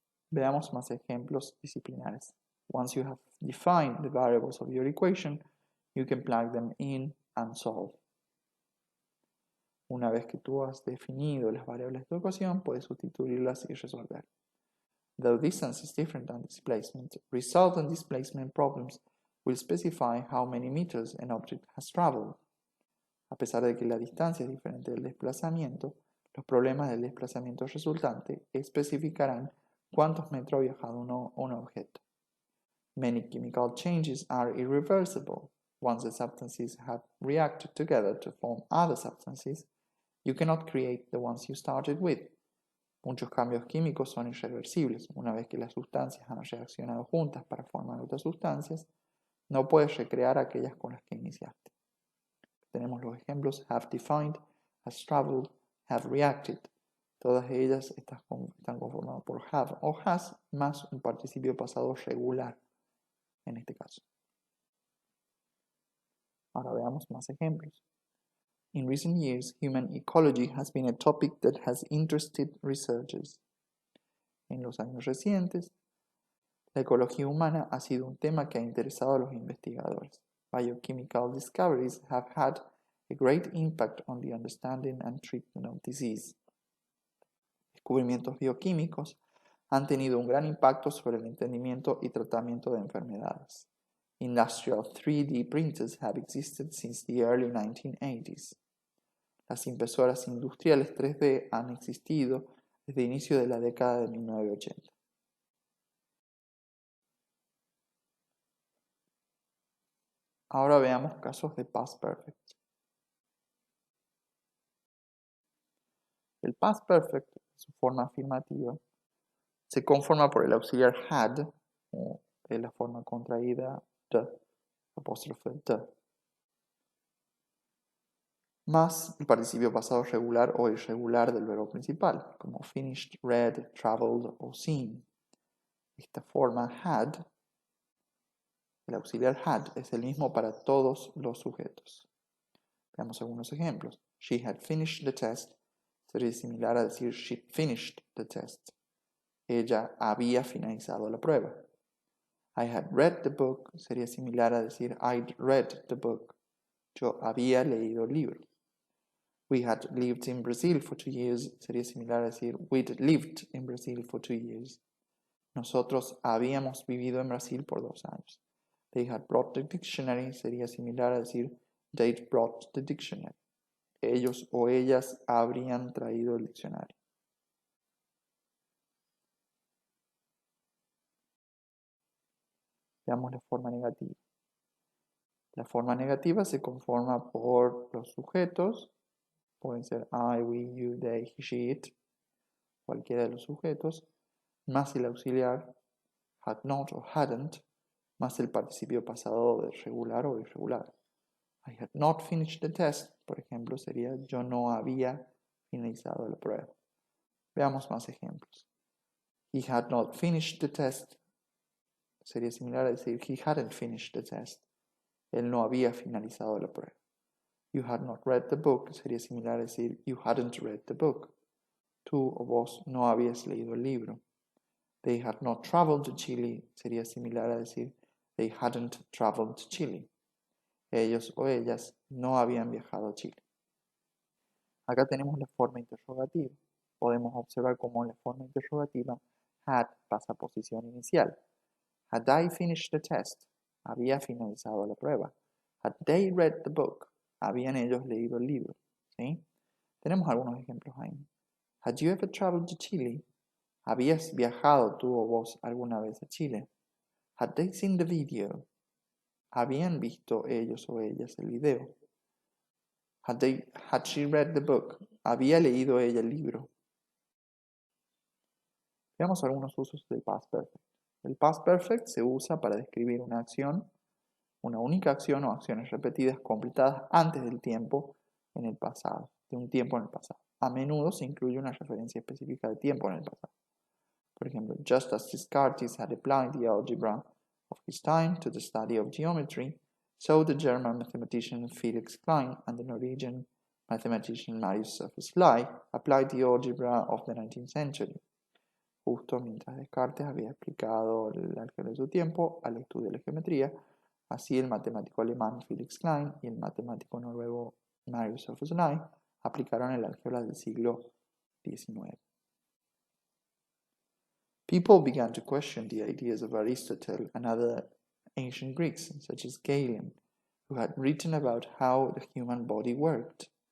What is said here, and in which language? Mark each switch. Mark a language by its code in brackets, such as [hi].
[es] Veamos más ejemplos disciplinares. [en] Once you have defined the variables of your equation, you can plug them in and solve. [es] Una vez que tú has definido las variables de tu ecuación, puedes sustituirlas y resolver. [en] Though distance is different than displacement, resultant displacement problems will specify how many meters an object has traveled. [es] A pesar de que la distancia es diferente del desplazamiento, los problemas del desplazamiento resultante especificarán cuántos metros ha viajado un objeto. [en] Many chemical changes are irreversible. Once the substances have reacted together to form other substances, you cannot create the ones you started with. [es] Muchos cambios químicos son irreversibles. Una vez que las sustancias han reaccionado juntas para formar otras sustancias, no puedes recrear aquellas con las que iniciaste. Tenemos los ejemplos [en] have defined, has traveled, have reacted. [es] Todas ellas están conformadas por have o has más un participio pasado regular en este caso. Ahora veamos más ejemplos. [en] In recent years, human ecology has been a topic that has interested researchers. [es] En los años recientes, la ecología humana ha sido un tema que ha interesado a los investigadores. [en] Biochemical discoveries have had a great impact on the understanding and treatment of disease. [es] Descubrimientos bioquímicos han tenido un gran impacto sobre el entendimiento y tratamiento de enfermedades. [en] Industrial 3D printers have existed since the early 1980s. [es] Las impresoras industriales 3D han existido desde el inicio de la década de 1980. Ahora veamos casos de past perfect. El past perfect, su forma afirmativa, se conforma por el auxiliar had o la forma contraída de, apóstrofe de, más el participio pasado regular o irregular del verbo principal, como finished, read, traveled o seen. Esta forma had, el auxiliar had, es el mismo para todos los sujetos. Veamos algunos ejemplos. [en] She had finished the test [es] sería similar a decir [en] she finished the test. [es] Ella había finalizado la prueba. [en] I had read the book [es] sería similar a decir [en] I'd read the book. [es] Yo había leído el libro. [en] We had lived in Brazil for 2 years [es] sería similar a decir [en] we'd lived in Brazil for 2 years. [es] Nosotros habíamos vivido en Brasil por 2 años. [en] They had brought the dictionary [es] sería similar a decir [en] they'd brought the dictionary. [es] Ellos o ellas habrían traído el diccionario. Veamos la forma negativa. La forma negativa se conforma por los sujetos, pueden ser I, we, you, they, he, she, it, cualquiera de los sujetos, más el auxiliar had not o hadn't, más el participio pasado de regular o irregular. [en] I had not finished the test, [es] por ejemplo, sería yo no había finalizado la prueba. Veamos más ejemplos. [en] He had not finished the test [es] sería similar a decir [en] he hadn't finished the test. [es] Él no había finalizado la prueba. [en] You had not read the book [es] sería similar a decir [en] you hadn't read the book. [es] Tú o vos no habías leído el libro. [en] They had not traveled to Chile [es] sería similar a decir [en] they hadn't traveled to Chile. [es] Ellos o ellas no habían viajado a Chile. Acá tenemos la forma interrogativa. Podemos observar cómo la forma interrogativa had pasa a posición inicial. [en] Had I finished the test? [es] Había finalizado la prueba. [en] Had they read the book? [es] Habían ellos leído el libro. ¿Sí? Tenemos algunos ejemplos ahí. [en] Had you ever traveled to Chile? [es] ¿Habías viajado tú o vos alguna vez a Chile? [en] Had they seen the video? [es] ¿Habían visto ellos o ellas el video? [en] Had she read the book? [es] ¿Había leído ella el libro? Veamos algunos usos del past perfect. El past perfect se usa para describir una acción, una única acción o acciones repetidas completadas antes del tiempo en el pasado, de un tiempo en el pasado. A menudo se incluye una referencia específica de tiempo en el pasado. Por ejemplo, [en] just as Descartes had applied the algebra of his time to the study of geometry, so the German mathematician Felix Klein and the Norwegian mathematician Marius Sophus-Lie applied the algebra of the 19th century. [es] Justo mientras Descartes había explicado el álgebra de su tiempo al estudio de la geometría, así el matemático alemán Felix Klein y el matemático noruego Marius Sophus-Lie aplicaron el álgebra del siglo XIX. [en] People began to question the ideas of Aristotle and other ancient Greeks, such as Galen, who had written about how the human body worked.